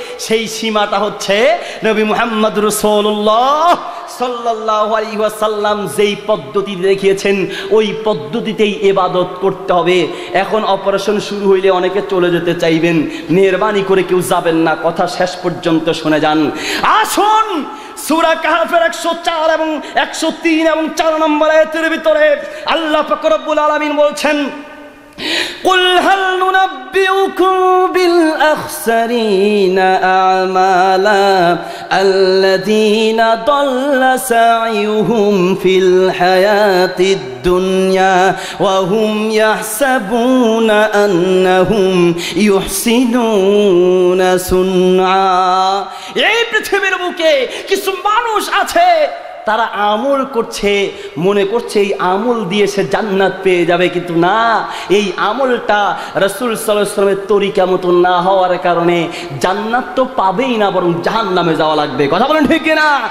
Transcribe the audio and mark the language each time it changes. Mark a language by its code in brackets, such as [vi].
[bn] সেই সীমাটা হচ্ছে নবী মুহাম্মদ রাসূলুল্লাহ সাল্লাল্লাহু আলাইহি ওয়াসাল্লাম যেই পদ্ধতি দেখিয়েছেন ওই পদ্ধতিতেই ইবাদত করতে হবে। এখন অপারেশন শুরু হইলে অনেকে চলে যেতে চাইবেন, মেহেরবানি করে কেউ যাবেন না, কথা শেষ পর্যন্ত শুনে যান। আসুন সূরা কাহফের 104 এবং 103 এবং 4 নম্বর আয়াতের ভিতরে আল্লাহ পাক রব্বুল আলামিন বলছেন, [ar] قل هل ننبئكم بالأخسرين أعمالا الذين ضل سعيهم في الحياة الدنيا وهم يحسبون أنهم يحسنون صنعا। [bn] এই পৃথিবীর বুকে কিছু মানুষ আছে তারা আমল করছে, মনে করছে এই আমল দিয়ে সে জান্নাত পেয়ে যাবে, কিন্তু না, এই আমলটা রাসূল সাল্লাল্লাহু আলাইহি ওয়াসাল্লামের তরিকা মতো না হওয়ার কারণে জান্নাত তো পাবেই না, বরং জাহান্নামে যাওয়া লাগবে। কথা বলেন ঠিক কিনা?